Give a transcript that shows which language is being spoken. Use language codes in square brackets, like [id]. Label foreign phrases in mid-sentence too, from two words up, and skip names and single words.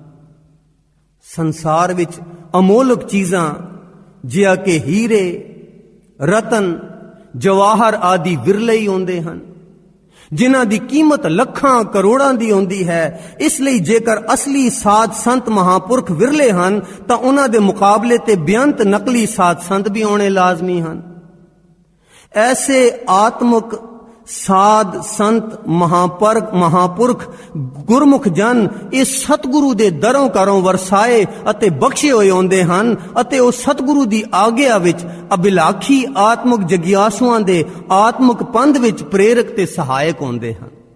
[pa] ਸੰਸਾਰ ਵਿਚ ਅਮੋਲਕ ਚੀਜ਼ਾਂ ਜਿਹਾ ਕਿ ਹੀਰੇ ਰਤਨ ਜਵਾਹਰ ਆਦਿ ਵਿਰਲੇ ਹੀ ਹੋਂਦੇ ਹਨ, ਜਿਨ੍ਹਾਂ ਦੀ ਕੀਮਤ ਲੱਖਾਂ ਕਰੋੜਾਂ ਦੀ ਹੋਂਦੀ ਹੈ। ਇਸਲਈ ਜੇਕਰ ਅਸਲੀ ਸਾਧ ਸੰਤ ਮਹਾਪੁਰਖ ਵਿਰਲੇ ਹਨ ਤਾਂ ਉਨ੍ਹਾਂ ਦੇ ਮੁਕਾਬਲੇ ਤੇ ਬੇਅੰਤ ਨਕਲੀ ਸਾਧ ਸੰਤ ਭੀ ਹੋਣੇ ਲਾਜ਼ਮੀ ਹਨ। ਐਸੇ ਆਤਮਕ ਸਾਧ ਸੰਤ ਮਹਾਪੁਰਖ ਗੁਰਮੁਖ ਜਨ ਇਸ ਸਤਿਗੁਰੂ ਦੇ ਦਰੋਂ ਘਰੋਂ ਵਰਸਾਏ ਅਤੇ ਬਖਸ਼ੇ ਹੋਏ ਆਉਂਦੇ ਹਨ ਅਤੇ ਉਹ ਸਤਿਗੁਰੂ ਦੀ ਆਗਿਆ ਵਿੱਚ ਅਭਿਲਾਖੀ ਆਤਮਿਕ ਜਗਿਆਸੂਆਂ ਦੇ ਆਤਮਿਕ ਪੰਧ ਵਿੱਚ ਪ੍ਰੇਰਕ ਤੇ ਸਹਾਇਕ ਹੁੰਦੇ ਹਨ।